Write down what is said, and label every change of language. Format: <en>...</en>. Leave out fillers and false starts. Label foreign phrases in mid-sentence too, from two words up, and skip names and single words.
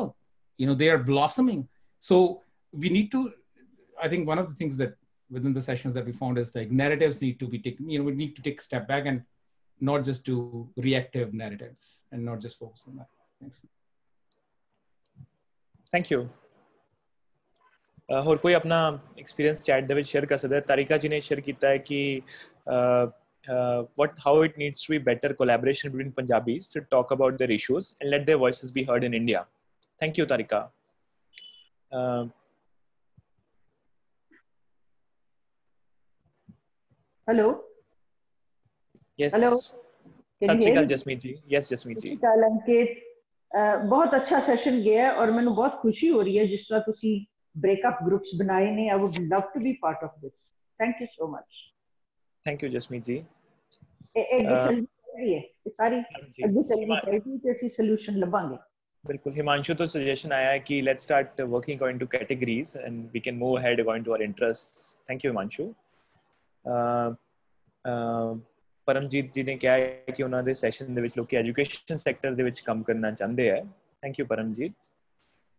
<en>They are blossoming. So we need to, I think one of the things that within the sessions that we found is like narratives need to be taken, we need to take a step back and not just do reactive narratives and not just focus on that. Thanks. Thank you.</en> <pa>ਹੋਰ ਕੋਈ ਆਪਣਾ ਐਕਸਪੀਰੀਅੰਸ ਚੈਟ ਦੇ ਵਿੱਚ ਸ਼ੇਅਰ ਕਰ ਸਕਦਾ ਹੈ? ਤਾਰਿਕਾ ਜੀ ਨੇ ਸ਼ੇਅਰ ਕੀਤਾ ਹੈ ਕਿ</pa> <en>how it needs to be better collaboration between Punjabis to talk about their issues and let their voices be heard in India. Thank you, Tarika. Hello. Yes. Hello.</en> <pa>ਸਤਿ ਸ਼੍ਰੀ ਅਕਾਲ ਜਸਮੀਤ ਜੀ. Yes, ਜਸਮੀਤ ਜੀ. ਅੰਕਿਤ, ਬਹੁਤ ਅੱਛਾ ਸੈਸ਼ਨ ਗਿਆ ਔਰ ਮੈਨੂੰ ਬਹੁਤ ਖੁਸ਼ੀ ਹੋ ਰਹੀ ਹੈ ਜਿਸ ਤਰ੍ਹਾਂ ਤੁਸੀਂ</pa> <en>breakup groups</en> <pa>ਬਣਾਏ ਨੇ.</pa> <en>I would love to be part of this. Thank you so much. Thank you, Jasmeet ji.</en> <pa>ਅੱਗੇ ਚੱਲਣੀ ਚਾਹੀਦੀ ਹੈ ਸਾਰੀ, ਅੱਗੇ ਚੱਲਣੀ ਚਾਹੀਦੀ ਤੇ ਅਸੀਂ ਸੋਲੂਸ਼ਨ ਲੱਭਾਂਗੇ. ਬਿਲਕੁਲ. ਹਿਮਾਂਸ਼ੂ ਤੋਂ ਸੁਜੈਸ਼ਨ ਆਇਆ ਹੈ ਕਿ</pa> <en>let's start working according to categories and we can move ahead according to our interests. Thank you, Himanshu.</en> <pa>ਪਰਮਜੀਤ ਜੀ ਨੇ ਕਿਹਾ ਹੈ ਕਿ ਉਹਨਾਂ ਦੇ ਸੈਸ਼ਨ ਦੇ ਵਿੱਚ ਲੋਕੀ ਐਜੂਕੇਸ਼ਨ ਸੈਕਟਰ ਦੇ ਵਿੱਚ ਕੰਮ ਕਰਨਾ ਚਾਹੁੰਦੇ ਹੈ.</pa> <en>Thank you, ਪਰਮਜੀਤ.</en>